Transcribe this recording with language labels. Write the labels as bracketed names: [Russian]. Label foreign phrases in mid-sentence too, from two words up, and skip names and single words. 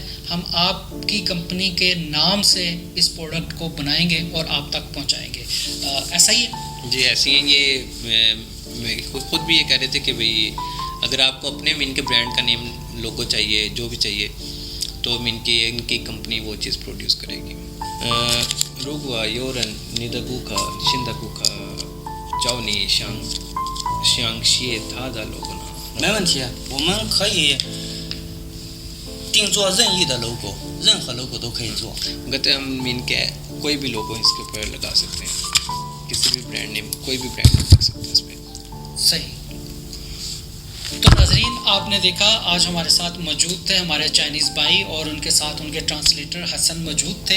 [Urdu] ہم آپ کی کمپنی کے نام سے اس پروڈکٹ کو بنائیں گے اور آپ تک پہنچائیں گے. ایسا ہی ہے جی، ایسے ہی یہ خود بھی یہ کہہ رہے تھے کہ بھائی اگر آپ کو اپنے ان کے برانڈ کا [English] name logo [Urdu] چاہیے، جو بھی چاہیے، تو ان کی کمپنی وہ چیز پروڈیوس کرے گی. [Chinese] 如果有人你的顾客新的顾客找你想写他的 logo 呢？没问题，我们可以定做任意的 logo， 任何 logo 都可以做。 [Urdu] کہتے ہم ان کے کوئی بھی لوگو اس کے اوپر لگا سکتے ہیں، کسی بھی [English] brand name, [Urdu] کوئی بھی برانڈ لگا سکتے ہیں اس میں. صحیح. تو ناظرین، آپ نے دیکھا آج ہمارے ساتھ موجود تھے ہمارے چائنیز بھائی اور ان کے ساتھ ان کے ٹرانسلیٹر حسن موجود تھے.